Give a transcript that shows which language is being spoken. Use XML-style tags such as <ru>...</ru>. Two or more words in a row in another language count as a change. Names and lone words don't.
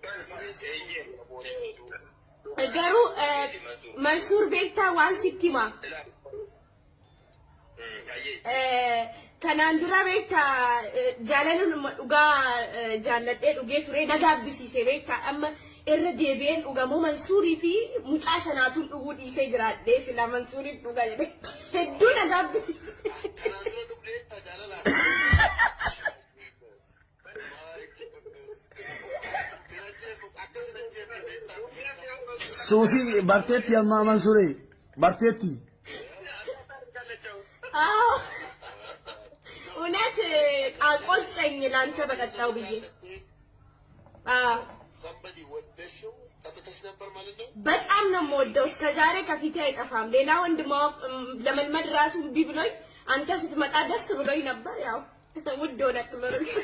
<om>garuu Mansuur beektaa waan sitti hima kanaan dura beektaa jaalaluun dhugaa jaalladhee dhugee ture nagaabbisiisee beektaa amma irra deebi'een dhugamoo Mansuurii fi mucaa sanaatuun dhuguu dhiisee jiraadhee sila Mansuuriif dhugaa jedhee hedduu nagaabbisiise. kanaan dura dhugdee jaalala Susi barteetti amma Mansuure barteetti.</om> <am>እውነት አቆጨኝ ላንተ በቀጣው ብዬ በጣም ነው የምወደው እስከዛሬ ከፊቴ አይጠፋም ሌላ ወንድ ማወቅ ለመልመድ ራሱ እምቢ ብሎኝ አንተ ስትመጣ ደስ ብሎኝ ነበር ያው ውድ ሆነ ክብር</am>